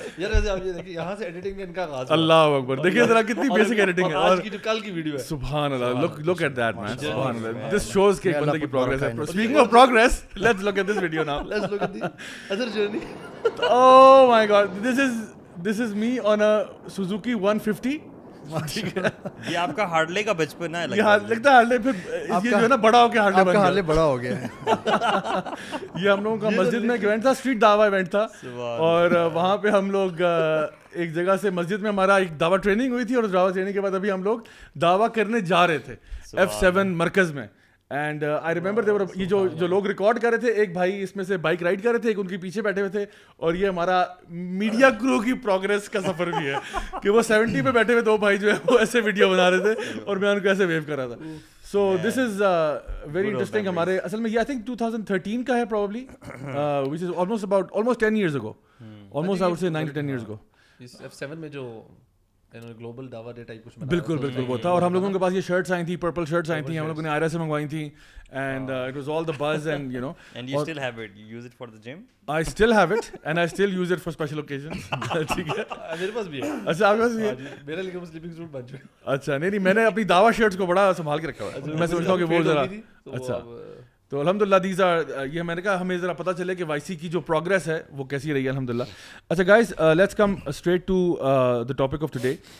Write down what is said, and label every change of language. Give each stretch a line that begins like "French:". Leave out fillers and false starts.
Urdu: یار ایسے آپ یہ دیکھیں یہاں سے ایڈیٹنگ ان کا آغاز. اللہ اکبر, دیکھیے ذرا کتنی بیسک ایڈیٹنگ ہے. اور آج کی جو کل کی ویڈیو ہے,
English: سبحان اللہ, look at that man, سبحان اللہ. This shows
Urdu: کہ ایک بندے کی پروگریس ہے.
English: Speaking of progress, let's look at this video now. let's look at the other journey. Oh my god, this is me on a Suzuki 150.
Urdu: ٹھیک ہے, یہ آپ کا ہارلے کا بچپن ہے. یہ لگتا ہے ہارلے, پھر یہ جو ہے نا بڑا ہو کے ہارلے بن گیا. ہارلے بڑا ہو گیا ہے. یہ ہم لوگوں کا مسجد میں ایک ایونٹ تھا, اسٹریٹ دعویٰ ایونٹ تھا, اور وہاں پہ ہم لوگ ایک جگہ سے مسجد میں ہمارا ایک دعویٰ ٹریننگ ہوئی تھی, اور دعویٰ ٹریننگ کے بعد ابھی ہم لوگ دعویٰ کرنے جا رہے تھے F7 مرکز میں.
English: and I remember
Urdu: یہ جو لوگ ریکارڈ کر رہے تھے, ایک بھائی اس میں سے بائک رائڈ کر رہے تھے, ایک ان کے پیچھے بیٹھے ہوئے تھے, اور یہ ہمارا میڈیا کرو کی پروگرس کا سفر بھی ہے کہ وہ 70 پہ بیٹھے ہوئے دو بھائی جو ہے وہ ایسے ویڈیو بنا رہے تھے, اور میں ان کو ایسے ویو کر رہا تھا.
English: So this is very interesting.
Urdu: ہمارے اصل میں یہ
English: I think 2013
Urdu: کا ہے
English: Probably, which is almost 10 years ago, almost I would say 9 to 10 years ago.
Urdu: اس F7 میں جو گلوبل دعویٰ ڈے ٹائپ کچھ بالکل بالکل وہ تھا, اور ہم لوگوں کے پاس یہ شرٹس آئی تھیں, پرپل شرٹس آئی تھیں, ہم لوگوں نے آئرا سے منگوائی تھیں,
English: And it was all the buzz, and you know, and you still have it, you use it for the gym. I still have it and I still use it for special occasions.
Urdu: ٹھیک ہے, میرے پاس بھی ہے. اچھا آپ کے پاس بھی ہے؟ میرے لیے سلیپنگ سوٹ بن چکے. اچھا, نہیں میں نے اپنی دعویٰ شرٹس کو بڑا سنبھال کے رکھا ہوا ہے, میں سوچتا ہوں کہ وہ ذرا اچھا. تو الحمد للہ
English: these are,
Urdu: یہ میں نے کہا ہمیں ذرا پتہ چلے کہ وائی سی کی جو پروگریس ہے وہ کیسی رہی ہے الحمد للہ.
English: اچھا guys, let's come straight to the topic of today.